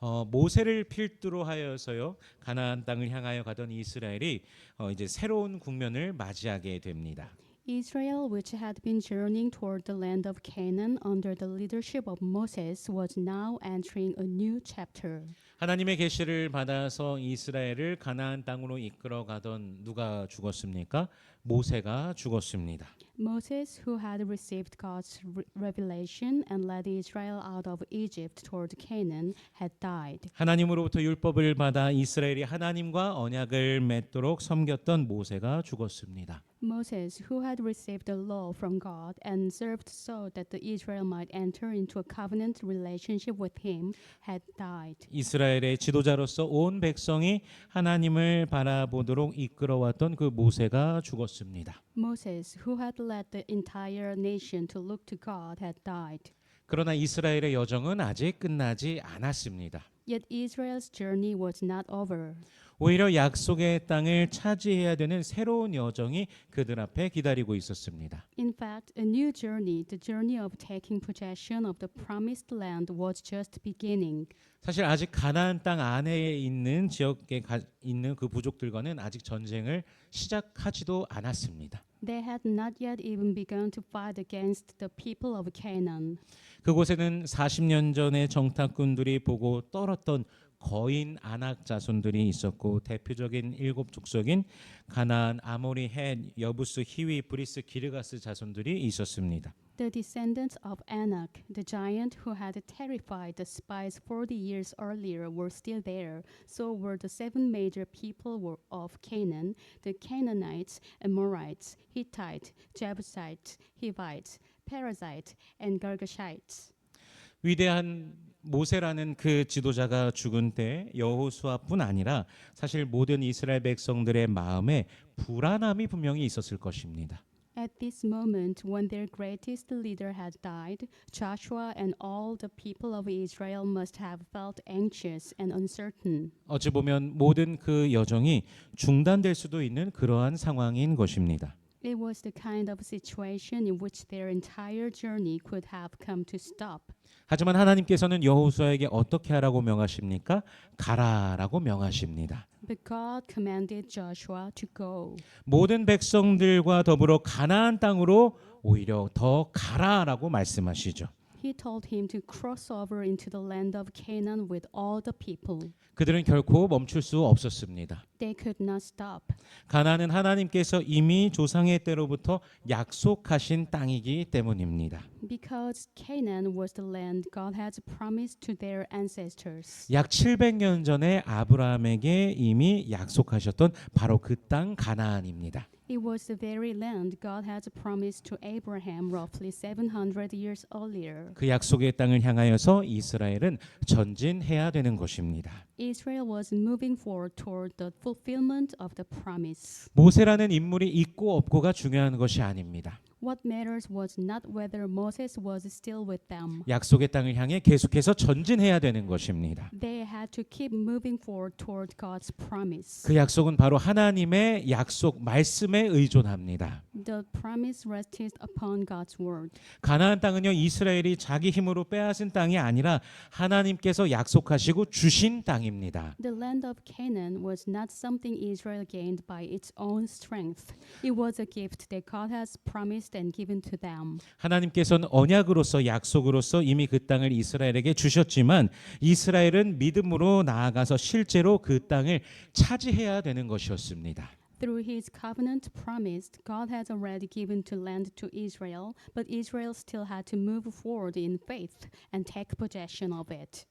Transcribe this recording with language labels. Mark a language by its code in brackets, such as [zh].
[ko] 모세를 필두로 하여서요 가나안 땅을 향하여 가던 이스라엘이 이제 새로운 국면을 맞이하게 됩니다. [en] Israel, which had been journeying toward the land of Canaan under the leadership of Moses, was now entering a new chapter. [ko] 하나님의 계시를 받아서 이스라엘을 가나안 땅으로 이끌어 가던 누가 죽었습니까? 모세가 죽었습니다. [en] Moses, who had received God's revelation and led Israel out of Egypt toward Canaan, had died. [ko] 하나님으로부터 율법을 받아 이스라엘이 하나님과 언약을 맺도록 섬겼던 모세가 죽었습니다. [en] Moses, who had received the law from God and served so that the Israel might enter into a covenant relationship with him, had died. [ko] 이스라엘의 지도자로서 온 백성이 하나님을 바라보도록 이끌어왔던 그 모세가 죽었습니다. [en] Moses, who had led the entire nation to look to God, had died. [ko] 그러나 이스라엘의 여정은 아직 끝나지 않았습니다. [en] Yet Israel's journey was not over. [ko] 오히려 약속의 땅을 차지해야 되는 새로운 여정이 그들 앞에 기다리고 있었습니다. [en] In fact, a new journey, the journey of taking possession of the promised land, was just beginning. [ko] 사실 아직 가나안 땅 안에 있는 지역에 있는 그 부족들과는 아직 전쟁을 시작하지도 않았습니다. [en] They had not yet even begun to fight against the people of Canaan. [ko] 그곳에는 40년 전에 정탐꾼들이 보고 떨었던 거인 아낙 자손들이 있었고 대표적인 일곱 족속인 가나안, 아모리, 헷, 여부스, 히위, 브리스, 기르가스 자손들이 있었습니다. [en] The descendants of Anak, the giant who had terrified the spies 40 years earlier, were still there. So were the seven major people of Canaan, the Canaanites, Amorites, Hittites, Jebusites, Hivites, Perizzites, and Girgashites. [ko] 위대한 모세라는 그 지도자가 죽은 때 여호수아뿐 아니라 사실 모든 이스라엘 백성들의 마음에 불안함이 분명히 있었을 것입니다. [en] At this moment, when their greatest leader had died, Joshua and all the people of Israel must have felt anxious and uncertain. [ko] 어찌 보면 모든 그 여정이 중단될 수도 있는 그러한 상황인 것입니다. [en] It was the kind of situation in which their entire journey could have come to stop. [ko] 하지만 하나님께서는 여호수아에게 어떻게 하라고 명하십니까? 가라라고 명하십니다. [en] But God commanded Joshua to go. [ko] 모든 백성들과 더불어 가나안 땅으로 오히려 더 가라라고 말씀하시죠. [en] He told him to cross over into the land of Canaan with all the people. [ko] 그들은 결코 멈출 수 없었습니다. [en] They could not stop. [ko] 가나안은 하나님께서 이미 조상의 때로부터 약속하신 땅이기 때문입니다. [en] Because Canaan was the land God had promised to their ancestors. [ko] 약 700년 전에 아브라함에게 이미 약속하셨던 바로 그 땅 가나안입니다. [en] It was the very land God had promised to Abraham roughly 700 years earlier. [ko] 그 약속의 땅을 향하여서 이스라엘은 전진해야 되는 것입니다. [en] Israel was moving forward toward the fulfillment of the promise. [ko] 모세라는 인물이 있고 없고가 중요한 것이 아닙니다. [en] What matters was not whether Moses was still with them. [ko] 약속의 땅을 향해 계속해서 전진해야 되는 것입니다. [en] They had to keep moving forward toward God's promise. [ko] 그 약속은 바로 하나님의 약속 말씀에 의존합니다. [en] The promise rested upon God's word. [ko] 가나안 땅은요 이스라엘이 자기 힘으로 빼앗은 땅이 아니라 하나님께서 약속하시고 주신 땅입니다. [en] The land of Canaan was not something Israel gained by its own strength. It was a gift that God has promised and given to them. [ko] 하나님께서는 언약으로서 약속으로서 이미 그 땅을 이스라엘에게 주셨지만 이스라엘은 믿음으로 나아가서 실제로 그 땅을 차지해야 되는 것이었습니다. [en] Through his covenant promise, God has already given to land to Israel, but Israel still had to move forward in faith and take possession of it.